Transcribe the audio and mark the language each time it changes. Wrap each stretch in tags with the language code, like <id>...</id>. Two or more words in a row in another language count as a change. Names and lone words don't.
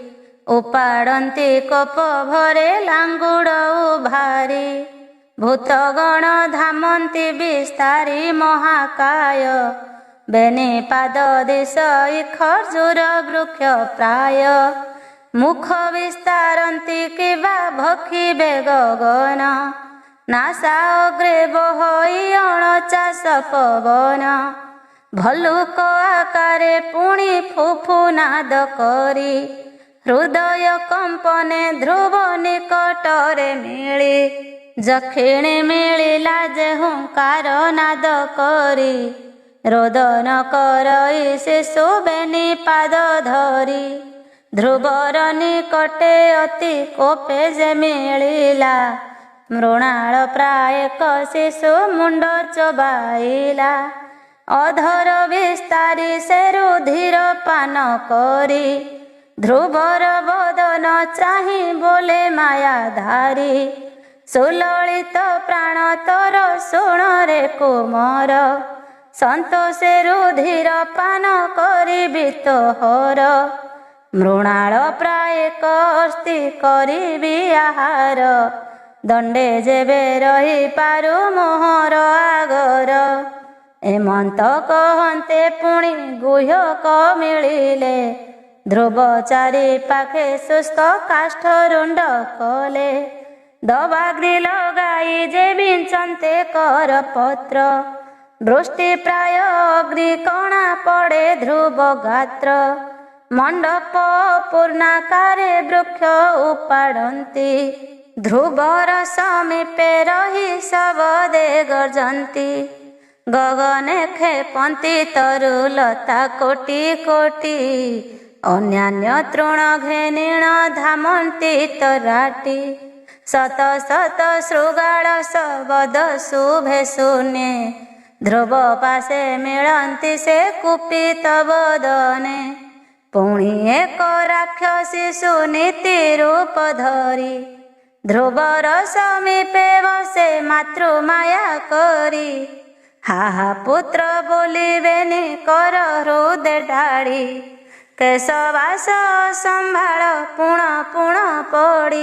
<or>ଉପାଡ଼ତୀ କୋପ ଭରେ ଲାଙ୍ଗୁଡ଼ ଉଭାରୀ ଭୂତଗଣ ଧାମନ୍ତି ବିସ୍ତାରୀ ମହାକାୟ ବେନି ପାଦ ଦିଶ ଖର୍ଜୁର ବୃକ୍ଷ ପ୍ରାୟ ମୁଖ ବିସ୍ତାରନ୍ତି କିବା ଭକ୍ଷିବେ ଗଗନ ନାସା ଅଗ୍ରେ ବହଇ ଅଣଚାଶ ପବନ ଭଲ୍ଲୁକ ଆକାରେ ପୁଣି ଫୁଫୁ ନାଦ କରି ହୃଦୟ କମ୍ପନେ ଧ୍ରୁବ ନିକଟରେ ମିଳି ଯଖିଣୀ ମିଳିଲା ଯେ ହୁଙ୍କାର ନାଦ କରି ରୋଦନ କରଇ ଶିଶୁ ବେନି ପାଦ ଧରି ଧ୍ରୁବର ନିକଟେ ଅତି କୋପେ ଯେ ମିଳିଲା ମୃଣାଳ ପ୍ରାୟ ଶିଶୁ ମୁଣ୍ଡ ଚବାଇଲା ଅଧର ବିସ୍ତାରି ସେ ରୁଧିର ପାନ କରି ଧ୍ରୁବର ବଦନ ଚାହି ବୋଲେ ମାୟାଧାରୀ ସୁଲଳିତ ପ୍ରାଣ ତୋର ଶୁଣ ରେ କୁମର ସନ୍ତୋଷେ ରୁଧିର ପାନ କରିବି ତୋହର ମୃଣାଳ ପ୍ରାୟ ଅସ୍ତି କରିବି ଆହାର ଦଣ୍ଡେ ଯେବେ ରହି ପାରୁ ମୋହର ଆଗର ଏମନ୍ତ କହନ୍ତେ ପୁଣି ଗୁହ୍ୟକ ମିଳିଲେ ଧ୍ରୁବ ଚାରି ପାଖେ ଶୁଷ୍କ କାଷ୍ଠ ରୁଣ୍ଡ କଲେ ଦବାଗ୍ନି ଲଗାଇ ଯେ ବିଞ୍ଚନ୍ତେ କର ପତ୍ର ବୃଷ୍ଟି ପ୍ରାୟ ଅଗ୍ନି କଣା ପଡ଼େ ଧ୍ରୁବ ଗାତ୍ର ମଣ୍ଡପ ପୂର୍ଣ୍ଣାକାରେ ବୃକ୍ଷ ଉପାଡ଼ତି ଧ୍ରୁବର ସମୀପେ ରହି ଶବଦେ ଗର୍ଜନ୍ତି ଗଗନେ ଖେପନ୍ତି ତରୁଲତା କୋଟି କୋଟି ଅନ୍ୟାନ୍ୟ ତୃଣ ଘେନିଣ ଧାମନ୍ତି ତରାଟି ଶତ ଶତ ଶୃଗାଳ ଶବଦ ଶୁଭେ ଶୂନ୍ୟେ ଧ୍ରୁବ ପାଶେ ମିଳନ୍ତି ସେ କୁପିତ ବଦନେ, ପୁଣି ଏକ ରାକ୍ଷସୀ ସୁନୀତି ରୂପ ଧରି, ଧ୍ରୁବର ସମୀପେ ବସେ ମାତୃମାୟା କରି। ହାହା ପୁତ୍ର ବୋଲିବେନି କର ହୃଦେ ଢାଳି, କେଶବାସ ସମ୍ଭାଳ ପୁଣ ପୁଣ ପଡ଼ି।</or>